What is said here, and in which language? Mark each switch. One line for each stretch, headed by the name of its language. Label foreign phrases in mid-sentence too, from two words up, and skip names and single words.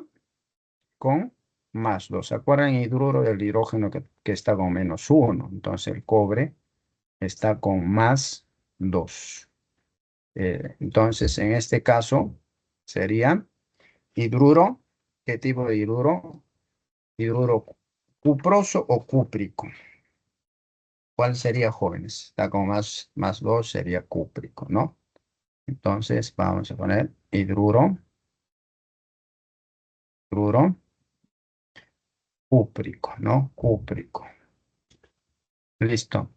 Spanish: Con más 2. ¿Se acuerdan el hidruro del hidrógeno que está con menos 1? Entonces, el cobre está con más 2. Entonces, en este caso, sería hidruro. ¿Qué tipo de hidruro? Hidruro cuproso o cúprico. ¿Cuál sería, jóvenes? Está con más 2, sería cúprico, ¿no? Entonces, vamos a poner hidruro cúprico, ¿no? Cúprico. Listo.